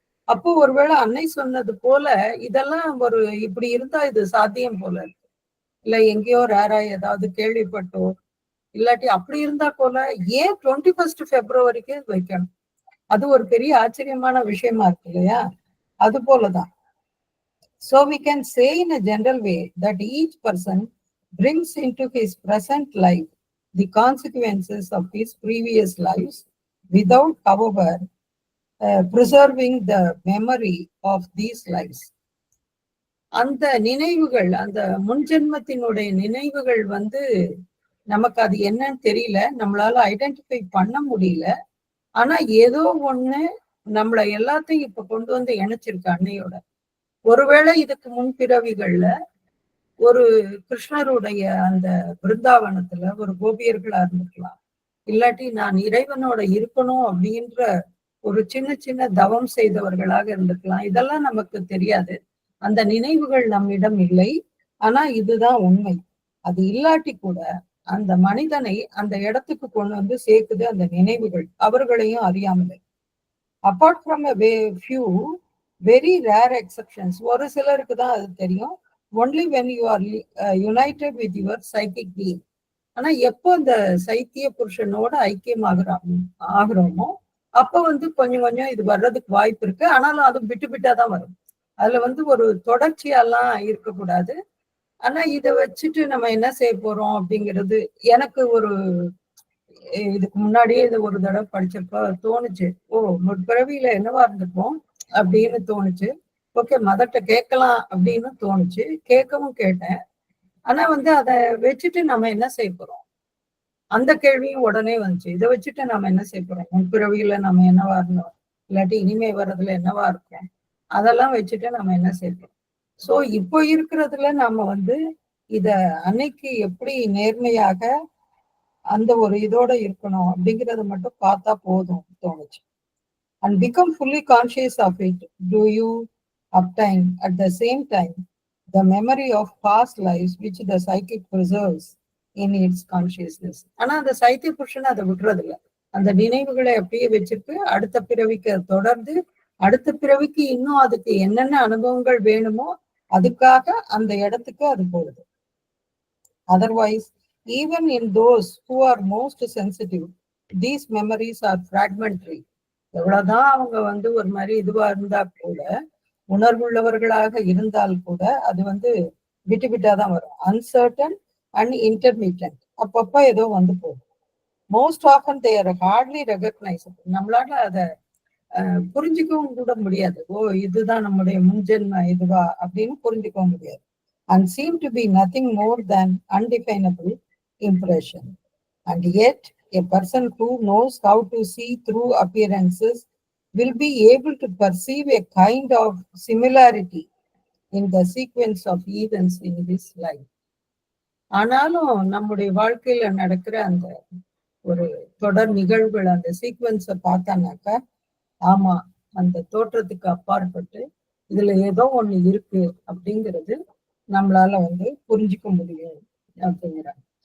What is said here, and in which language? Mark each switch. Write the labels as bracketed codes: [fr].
[ta] அப்போ ஒருவேளை அன்னை சொன்னது போல இதெல்லாம் இப்படி இருந்தா இது சாத்தியம் போல இருக்கு, இல்ல எங்கேயோ ரேரா ஏதாவது கேள்விப்பட்டோ இல்லாட்டி அப்படி இருந்தா போல ஏன் 21 February வைக்கணும்? அது ஒரு பெரிய ஆச்சரியமான விஷயமா இருக்கு இல்லையா? அது போலதான். [en] So we can say in a general way that each person brings into his present life the consequences of his previous lives without, however, preserving the memory of these lives. [ta] அந்த நினைவுகள், அந்த முன்ஜென்மத்தினுடைய நினைவுகள் நமக்கு அது என்னன்னு தெரியல, நம்மளால ஐடென்டிஃபை பண்ண முடியல. ஆனா ஏதோ ஒண்ணு நம்மள எல்லாத்தையும் இப்ப கொண்டு இணைச்சிருக்கு அன்னையோட. ஒருவேளை இதுக்கு முன்பிறவிகள்ல ஒரு கிருஷ்ணருடைய அந்த பிருந்தாவனத்துல ஒரு கோபியர்களா இருந்திருக்கலாம், இல்லாட்டி நான் இறைவனோட இருக்கணும் அப்படின்ற ஒரு சின்ன சின்ன தவம் செய்தவர்களாக இருந்திருக்கலாம். இதெல்லாம் நமக்கு தெரியாது, அந்த நினைவுகள் நம்மிடம் இல்லை. ஆனா இதுதான் உண்மை. அது இல்லாட்டி கூட அந்த மனிதனை அந்த இடத்துக்கு கொண்டு சேர்க்குது அந்த நினைவுகள், அவர்களையும் அறியாமலே. [en] apart from a few very rare exceptions, [ta] ஒரு சிலருக்கு தான் அது தெரியும். [en] only when you are united with your psychic being. [ta] ஆனா எப்போ அந்த சைத்திய புருஷனோட ஐக்கியம் ஆகுறோமோ அப்ப கொஞ்சம் கொஞ்சம் இது வர்றதுக்கு வாய்ப்பு இருக்கு. ஆனாலும் அது விட்டுதான் வரும். அதுல ஒரு தொடர்ச்சியெல்லாம் இருக்கக்கூடாது. ஆனா இதை வச்சுட்டு நம்ம என்ன செய்ய போறோம் அப்படிங்கிறது எனக்கு இதுக்கு முன்னாடியே இது ஒரு தடவை படிச்சப்ப தோணுச்சு. முற்பிறவியில என்னவா இருந்திருப்போம் அப்படின்னு தோணுச்சு. ஓகே, மதர்கிட்ட கேட்கலாம் அப்படின்னு தோணுச்சு. கேட்கவும் கேட்டேன். ஆனா அதை வச்சுட்டு நம்ம என்ன செய்ய போறோம், அந்த கேள்வியும் உடனே வந்துச்சு. இதை வச்சுட்டு நம்ம என்ன செய்ய போறோம், முற்பிறவியில நம்ம என்னவா இருந்தோம், இல்லாட்டி இனிமே வர்றதுல என்னவா இருக்கும், அதெல்லாம் வச்சுட்டு நம்ம என்ன செய்ய போறோம். சோ இப்போ இருக்கிறதுல நாம இத அன்னைக்கு எப்படி நேர்மையாக அந்த ஒரு இதோட இருக்கணும் அப்படிங்கறத மட்டும் பார்த்தா போதும் தோணுச்சு. [en] And become fully conscious of it. Do you obtain at the same time the memory of past lives which the psychic preserves in its consciousness? [ta] ஆனா அந்த சைத்திய புருஷன் அதை விட்டுறது இல்லை. அந்த நினைவுகளை அப்படியே வச்சிருக்கு. அடுத்த பிறவிக்கு தொடர்ந்து அடுத்த பிறவிக்கு இன்னும் அதுக்கு என்னென்ன அனுபவங்கள் வேணுமோ அதுக்காக அந்த இடத்துக்கு அது போகுது. [en] Otherwise, even in those who are most sensitive, these memories are fragmentary. [ta] எவ்வளவுதான் அவங்க ஒரு மாதிரி இதுவா இருந்தா கூட, உணர்வுள்ளவர்களாக இருந்தால் கூட அது விட்டு விட்டாதான் வரும். [en] uncertain and intermittent, [ta] அப்பப்ப ஏதோ போகும். [en] Most often they are hardly recognizable. [ta] நம்மளால அதை புரிஞ்சுக்கவும் கூட முடியாது. ஓ, இதுதான் நம்முடைய முன்ஜென்ம இதுவா அப்படின்னு புரிஞ்சுக்கவும் முடியாது. [en] And seem to be nothing more than undefinable impression. And yet, a person who knows how to see through appearances will be able to perceive a kind of similarity in the sequence of events in his life. [ta] ஆனாலும் நம்முடைய வாழ்க்கையில நடக்கிற அந்த ஒரு தொடர் நிகழ்வுகள், அந்த சீக்வன்ஸை பார்த்தானாக்கா, ஆமா, அந்த தோற்றத்துக்கு அப்பாற்பட்டு இதுல ஏதோ ஒண்ணு இருக்கு அப்படிங்கிறது நம்மளால புரிஞ்சுக்க முடியும் அப்படிங்கிறாங்க.